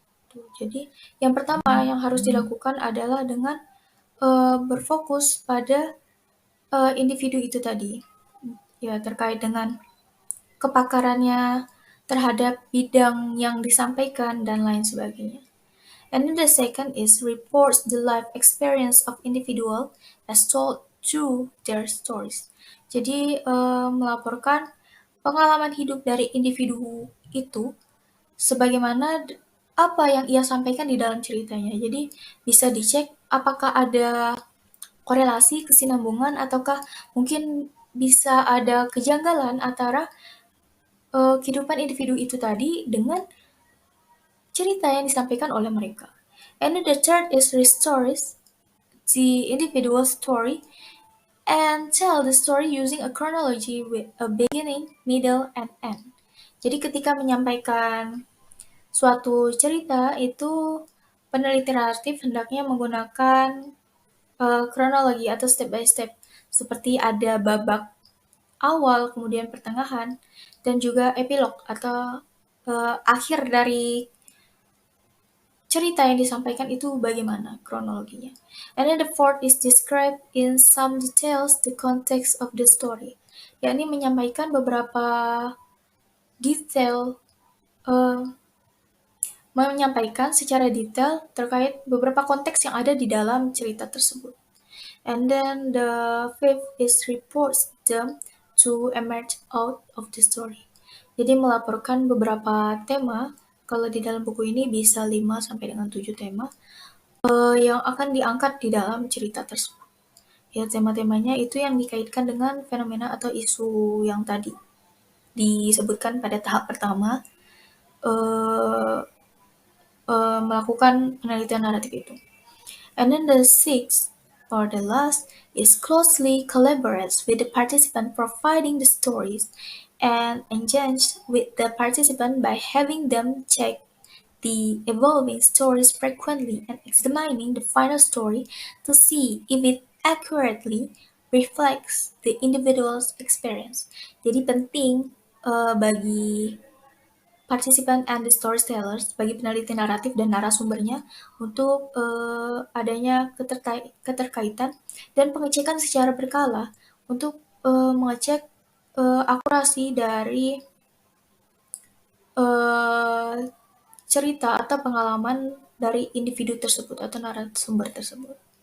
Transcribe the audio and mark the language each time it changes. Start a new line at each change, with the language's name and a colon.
Indonesian: Jadi yang pertama yang harus dilakukan adalah dengan berfokus pada individu itu tadi, ya terkait dengan kepakarannya terhadap bidang yang disampaikan dan lain sebagainya.
English: And then the second is reports the life experience of individual as told through their stories.
Indonesian: Jadi melaporkan pengalaman hidup dari individu itu sebagaimana apa yang ia sampaikan di dalam ceritanya. Jadi bisa dicek apakah ada korelasi, kesinambungan, ataukah mungkin bisa ada kejanggalan antara kehidupan individu itu tadi dengan cerita yang disampaikan oleh mereka.
English: And then the third is restores the individual story and tell the story using a chronology with a beginning, middle, and end.
Indonesian: Jadi ketika menyampaikan suatu cerita itu peneliti naratif hendaknya menggunakan kronologi atau
English: step by step
Indonesian: seperti ada babak awal, kemudian pertengahan, dan juga epilog atau akhir dari cerita yang disampaikan itu bagaimana kronologinya.
English: And then the fourth is describe in some details the context of the story,
Indonesian: yakni menyampaikan beberapa detail, eh, menyampaikan secara detail terkait beberapa konteks yang ada di dalam cerita tersebut.
English: And then the fifth is reports them to emerge out of the story.
Indonesian: Jadi melaporkan beberapa tema, kalau di dalam buku ini bisa 5 sampai dengan 7 tema yang akan diangkat di dalam cerita tersebut. Ya, tema-temanya itu yang dikaitkan dengan fenomena atau isu yang tadi disebutkan pada tahap pertama, eh, melakukan penelitian naratif itu.
English: And then the sixth or the last is closely collaborates with the participant providing the stories and engage with the participant by having them check the evolving stories frequently and examining the final story to see if it accurately reflects the individual's experience.
Indonesian: Jadi penting bagi partisipan
English: and the storytellers,
Indonesian: bagi peneliti naratif dan narasumbernya untuk adanya keterkaitan dan pengecekan secara berkala untuk mengecek akurasi dari eh, cerita atau pengalaman dari individu tersebut atau narasumber tersebut.